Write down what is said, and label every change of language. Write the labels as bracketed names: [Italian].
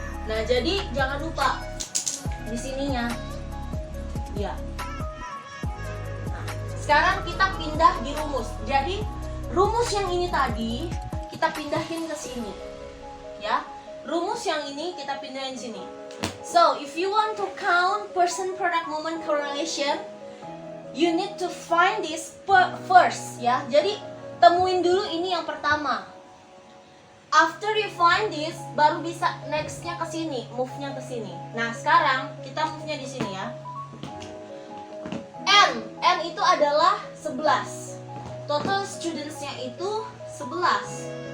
[Indonesian] Nah, jadi jangan lupa di sininya. Ya. Nah, sekarang kita pindah di rumus. Jadi, rumus yang ini tadi kita pindahin ke sini. Ya. Rumus yang ini kita pindahin sini. [English] So, if you want to count person product moment correlation, you need to find this first ya. [Indonesian] Jadi, temuin dulu ini yang pertama. [English] After you find this, [Indonesian] baru bisa next-nya ke sini, move-nya ke sini. Nah, sekarang kita move-nya di sini ya. N itu adalah 11. Total students-nya itu 11.